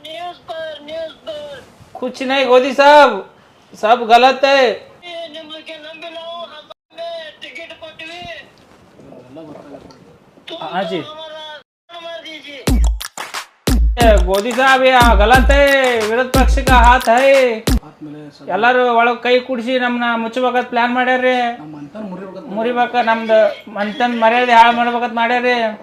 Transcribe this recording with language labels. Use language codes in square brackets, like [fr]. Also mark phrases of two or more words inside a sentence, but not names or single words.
[hi] कुछ नहीं गोदी साहब, सब गलत है। हाँ जी गोदी साहब ये गलत है, विरोध पक्ष का हाथ है। [kn] ಎಲ್ಲರೂ ಒಳಗೆ ಕೈ ಕೂಡಿಸಿ ನಮ್ಮನ್ನ ಮುಚ್ಚಬೇಕಂತ ಪ್ಲಾನ್ ಮಾಡ್ಯಾರ್ರಿ. ಮುರಿಬೇಕ ನಮ್ದು ಮಂತನ್ ಮರ್ಯಾದೆ ಹಾಳು ಮಾಡ್ಬೇಕಂತ ಮಾಡ್ಯಾರ್ರಿ.